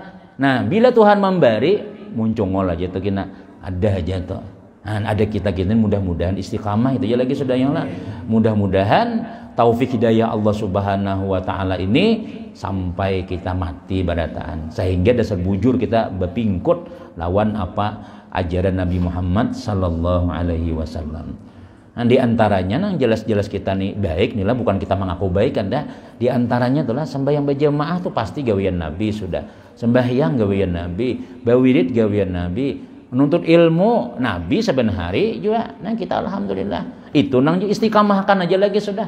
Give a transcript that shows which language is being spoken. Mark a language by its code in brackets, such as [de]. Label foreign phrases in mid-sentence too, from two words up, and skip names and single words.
[bjn] Nah bila Tuhan memberi muncul aja tuh kita ada aja tuh. Nah, ada kita mudah-mudahan istiqamah itu ya lagi sudah yang lah. Mudah-mudahan taufik hidayah Allah [ar] سبحانه وتعالى [bjn] ini sampai kita mati barataan, sehingga dasar bujur kita berpingkut lawan apa ajaran Nabi Muhammad [ar] صلى الله عليه وسلم. [bjn] Nah, di antaranya nang jelas-jelas kita nih baik nih lah, bukan kita mengaku baik kan dah. Di antaranya itulah sembahyang berjamaah tuh pasti gawian Nabi sudah. Sembahyang gawian Nabi, bawirid gawian Nabi, menuntut ilmu Nabi saben hari juga. Nah, kita alhamdulillah. Itu nang istiqamahkan aja lagi sudah.